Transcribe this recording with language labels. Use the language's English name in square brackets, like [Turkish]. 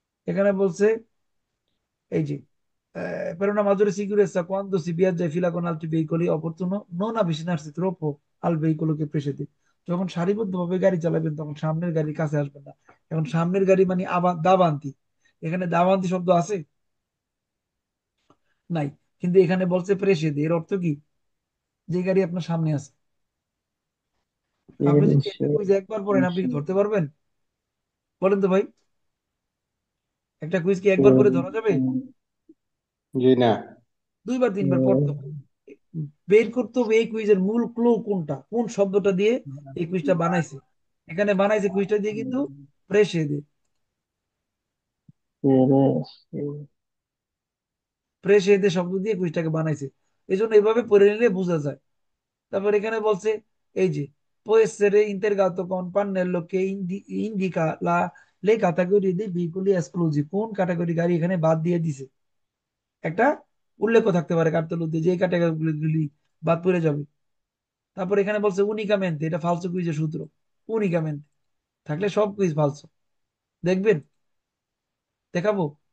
[Bangla] এখানে বলছে এই যে [Italian] per una maggiore sicurezza quando si viaggia in fila con altri veicoli è opportuno non avvicinarsi troppo al veicolo che precede। [Bangla] যখন সারিবদ্ধভাবে গাড়ি চালাবেন তখন সামনের গাড়ির কাছে আসবেন না। এখন সামনের গাড়ি মানে আবার দাবান্তি, এখানে দাবান্তি শব্দ আছে নাই, কিন্তু এখানে বলছে প্রেসেদে, এর অর্থ কি? যে গাড়ি আপনার সামনে আছে। আপনি যদি একটা কুইজ একবার পড়েন আপনি কি ধরতে পারবেন? বলেন তো ভাই, একটা কুইজ কি একবার পরে ধরা যাবে? জি না। দুইবার তিনবার পড়তে হবে। বের করতে হবে এই কুইজের মূল ক্লু কোনটা, কোন শব্দটা দিয়ে এই কুইজটা বানাইছে। এখানে বানাইছে কুইজটা দিয়ে কিন্তু প্রেসেদে, প্রেসেদে শব্দ দিয়ে কুইজটাকে বানাইছে। এই জন্য এইভাবে পড়ে নিলে বোঝা যায়। তারপর এখানে বলছে এই যে [Italian] può essere integrato con pannello che indica le categorie dei veicoli esclusi। [Bangla] কোন ক্যাটাগরি গাড়ি এখানে বাদ দিয়ে দিছে একটা উল্লেখ থাকতে পারে কার্তল দিয়ে, যে ক্যাটাগরি গুলি বাদ পড়ে যাবে। তারপর এখানে বলছে উনিকামেন্ট, এটা ফালসো কুইজের সূত্র। উনিকামেন্ট থাকলে সব কুইজ ফালসো। দেখবেন, দেখাবো?